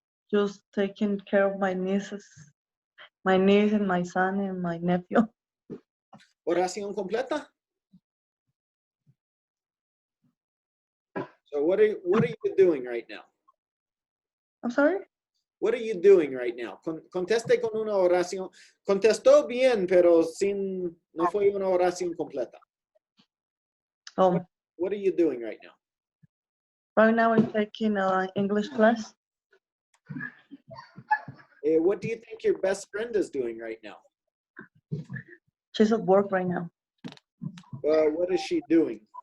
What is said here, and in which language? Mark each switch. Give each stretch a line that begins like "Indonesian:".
English: Just taking care of my nieces, my niece and my son and my nephew.
Spanish: Oración completa?
English: So what are you doing right now? I'm sorry? What are you doing right now?
Spanish: Conteste con una oración. Contestó bien, pero no fue una oración completa. Oh,
English: What are you doing right now? right now I'm taking English class. What do you think your best friend is doing right now? She's at work right now. What is she doing?